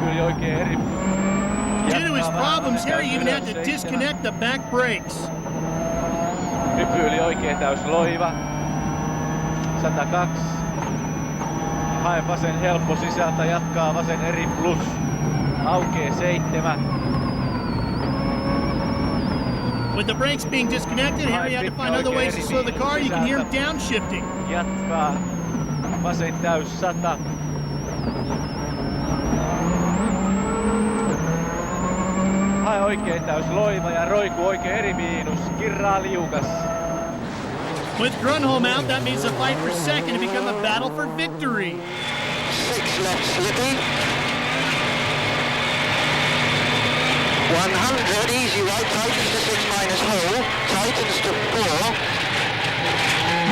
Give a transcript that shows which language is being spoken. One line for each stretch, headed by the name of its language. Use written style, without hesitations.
English: Due to his problems, Harry even had to disconnect the back brakes.
Finnish: Hyppy yli oikein täys loiva. 102. Hae vasen helppo sisältä, jatkaa vasen eri plus. Aukee 7.
English: With the brakes being disconnected, Harry had to find other ways to slow the car. You can hear him downshifting.
Finnish: Jatkaa. Vasen täys 100. Hae oikein täys loiva ja roiku oikein eri miinus. Kirraa liukas.
English: With Grunholm out, that means the fight for second to become a battle for victory. 6 left slippy. 100 easy right, tightens to 6 minus hole, tightens to 4.